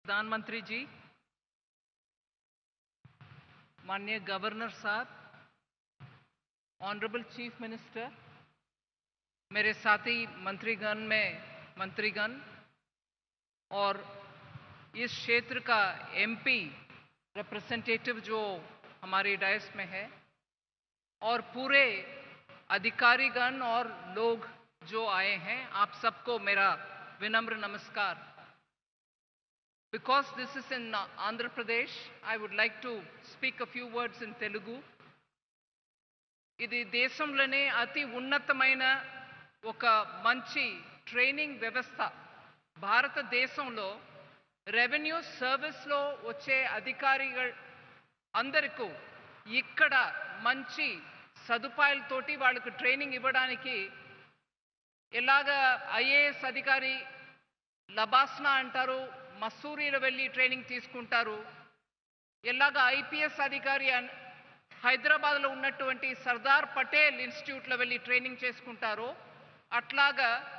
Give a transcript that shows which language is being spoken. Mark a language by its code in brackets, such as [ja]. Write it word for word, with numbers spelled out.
[hi] प्रधानमंत्री जी, माननीय गवर्नर साहब, [en] honourable chief minister, [hi] मेरे साथी मंत्रीगण में मंत्रीगण और इस क्षेत्र का एमपी रिप्रेजेंटेटिव जो हमारे डायस में है और पूरे अधिकारीगण और लोग जो आए हैं, आप सबको मेरा विनम्र नमस्कार. [en] Because this is in Andhra Pradesh, I would like to speak a few words in Telugu. [te] ఇది దేశంలోనే అతి ఉన్నతమైన ఒక మంచి ట్రైనింగ్ వ్యవస్థ. భారతదేశంలో రెవెన్యూ సర్వీస్లో వచ్చే అధికారిగా అందరికీ ఇక్కడ మంచి సదుపాయాలతోటి వాళ్ళకు ట్రైనింగ్ ఇవ్వడానికి ఎలాగా ఐఏఎస్ అధికారి లబాస్నా అంటారు, మసూరీలో వెళ్ళి ట్రైనింగ్ తీసుకుంటారు, ఎలాగా ఐపీఎస్ అధికారి హైదరాబాద్లో ఉన్నటువంటి సర్దార్ పటేల్ ఇన్స్టిట్యూట్లో వెళ్ళి ట్రైనింగ్ చేసుకుంటారు, అట్లాగా